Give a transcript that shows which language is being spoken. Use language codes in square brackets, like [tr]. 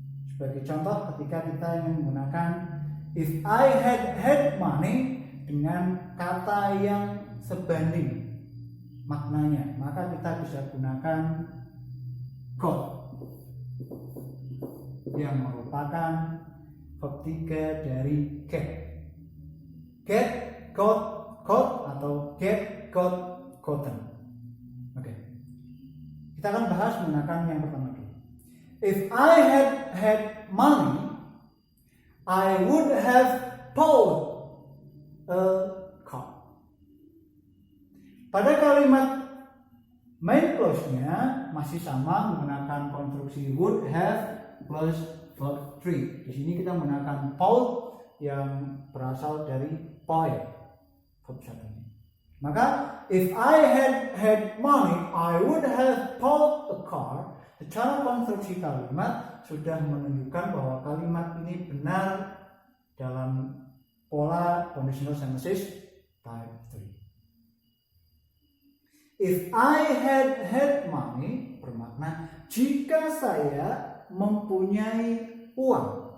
[id] Sebagai contoh, ketika kita ingin menggunakan [en] if I had money [id] dengan kata yang sebanding maknanya, maka kita bisa gunakan got yang merupakan verb 3 dari get. Get, got atau get, got, gotten. Oke. Kita akan bahas menggunakan yang pertama dulu. [en] If I had money, I would have bought a car. [id] Pada kalimat main clause-nya masih sama menggunakan konstruksi would have plus verb 3. Di sini kita menggunakan bought yang berasal dari buy, verb 1. Maka [en] if I had money, I would have bought a car. [id] Secara konstruksi kalimat sudah menunjukkan bahwa kalimat ini benar dalam pola conditional sentences type 3. [en] If I had money [id] bermakna jika saya mempunyai uang.